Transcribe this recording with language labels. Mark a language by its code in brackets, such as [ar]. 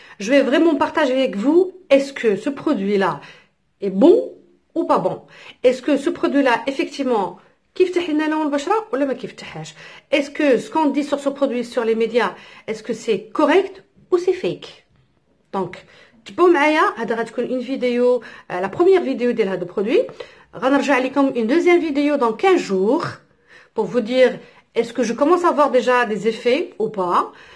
[fr] Je vais vraiment partager avec vous, est-ce que ce produit-là est bon ou pas bon? Est-ce que ce produit-là, effectivement, [ar] كيفتح لنا لون البشرة ولا ما كيفتحهاش? [fr] Est-ce que ce qu'on dit sur ce produit sur les médias, est-ce que c'est correct ou c'est fake? Donc, [ar] تبعوا معايا, هذا غتكون [fr] une vidéo, la première vidéo [ar] ديال هذا [fr] produit. [ar] غنرجع لكم [fr] une deuxième vidéo dans 15 jours pour vous dire est-ce que je commence à avoir déjà des effets ou pas?